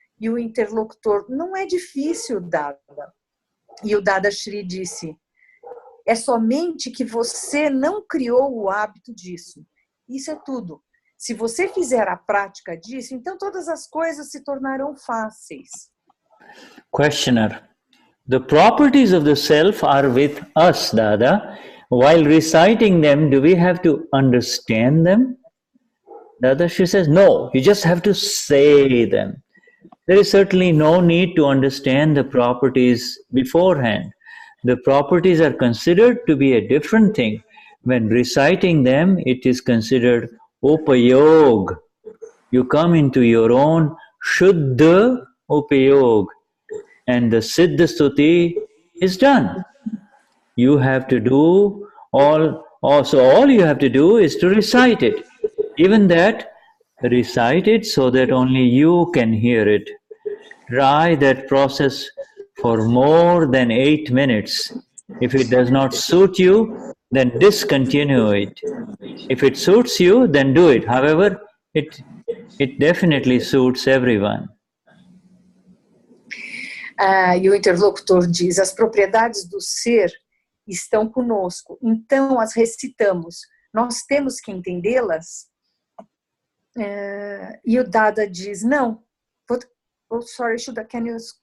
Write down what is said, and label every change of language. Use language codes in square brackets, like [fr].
[pt] E o interlocutor, não é difícil, Dada. E o Dadashri disse, é somente que você não criou o hábito disso. Isso é tudo. Se você fizer a prática disso, então todas as coisas se tornarão fáceis. [en] Questioner, the properties of the self are with us, Dada. While reciting them, do we have to understand them? Dadashri says, no, you just have to say them. There is certainly no need to understand the properties beforehand. The properties are considered to be a different thing. When reciting them, it is considered upayog. You come into your own Shuddha upayog, and the Siddha Stuti is done. You have to do all you have to do is to recite it. Even that, recite it so that only you can hear it. Try that process for more than 8 minutes. If it does not suit you, then discontinue it. If it suits you, then do it. However, it definitely suits everyone. [pt] E o interlocutor diz, as propriedades do ser estão conosco, então as recitamos. Nós temos que entendê-las? E o Dada diz, não. [en] Sorry, Shuddha, can you...